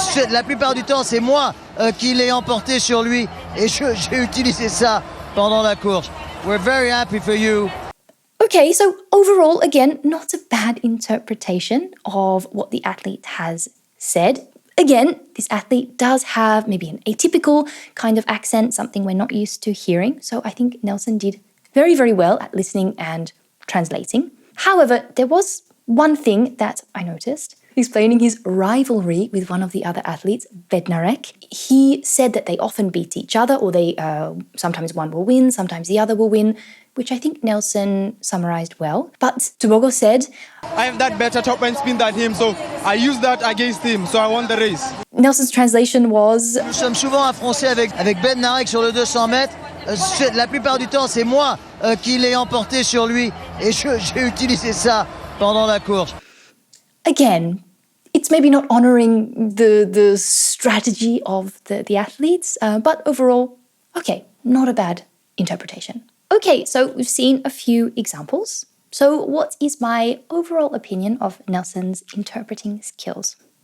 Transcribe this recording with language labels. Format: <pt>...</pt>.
<fr>La plupart du temps, c'est moi qui l'ai emporté sur lui et j'ai utilisé ça pendant la course.</fr> <en>We're very happy for you. Okay, so overall, again, not a bad interpretation of what the athlete has said. Again, this athlete does have maybe an atypical kind of accent, something we're not used to hearing. So I think Nelson did very, very well at listening and translating. However, there was one thing that I noticed. Explaining his rivalry with one of the other athletes, Bednarek. He said that they often beat each other, or they sometimes one will win, sometimes the other will win, which I think Nelson summarized well. But Tobogo said, I have that better top end spin than him, so I use that against him, so I won the race. Nelson's translation was,</en> <fr>Nous sommes souvent affrontés avec Bednarek sur le 200 mètres. La plupart du temps, c'est moi qui l'ai emporté sur lui et j'ai utilisé ça pendant la course.</fr> <en>again, it's maybe not honoring the strategy of the athletes, but overall, okay, not a bad interpretation. Okay, so we've seen a few examples. So what is my overall opinion of Nelson's interpreting skills?</en>